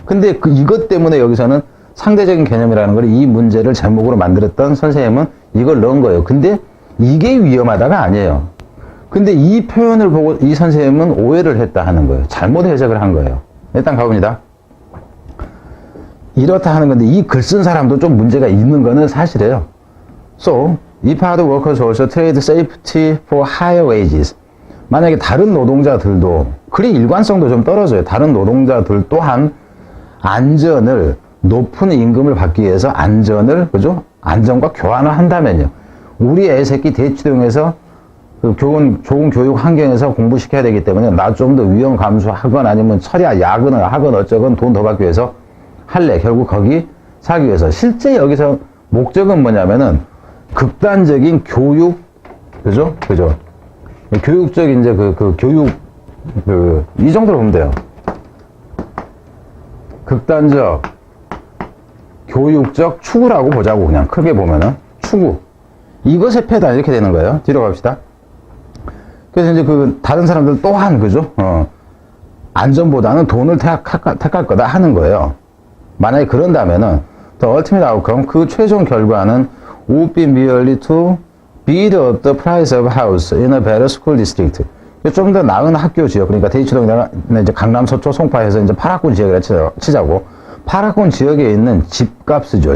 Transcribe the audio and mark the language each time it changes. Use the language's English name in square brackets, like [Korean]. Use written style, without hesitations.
[Korean] 근데 이것 때문에 여기서는 상대적인 개념이라는 걸 이 문제를 제목으로 만들었던 선생님은 이걸 넣은 거예요. 근데 이게 위험하다가 아니에요. 근데 이 표현을 보고 이 선생님은 오해를 했다 하는 거예요. 잘못 해석을 한 거예요. 일단 가봅니다. 이렇다 하는 건데 이 글 쓴 사람도 좀 문제가 있는 거는 사실이에요. [English] So, if hard workers also trade safety for higher wages. [Korean] 만약에 다른 노동자들도, 그리 일관성도 좀 떨어져요. 다른 노동자들 또한 안전을, 높은 임금을 받기 위해서 안전을, 그죠? 안전과 교환을 한다면요. 우리 애 새끼 대치동에서 그 좋은 교육 환경에서 공부시켜야 되기 때문에 나 좀 더 위험 감수하건 아니면 철야 야근을 하건 어쩌건 돈 더 받기 위해서 할래. 결국 거기 살기 위해서. 실제 여기서 목적은 뭐냐면은 극단적인 교육, 그죠? 교육적 이제 교육, 이 정도로 보면 돼요. 극단적 교육적 추구라고 보자고 그냥 크게 보면은 추구. 이것의 패다 이렇게 되는 거예요. 뒤로 갑시다. 그래서 이제 다른 사람들 또한 그죠? 안전보다는 돈을 택할 거다 하는 거예요. 만약에 그런다면은 [English] the ultimate outcome [Korean] 그 최종 결과는 [English] would be merely to bid up the price of house in a better school district. [Korean] 좀 더 나은 학교 지역, 그러니까 대치동이나 이제 강남 서초 송파에서 이제 8학군 지역이라 치자고 8학군 지역에 있는 집값이죠.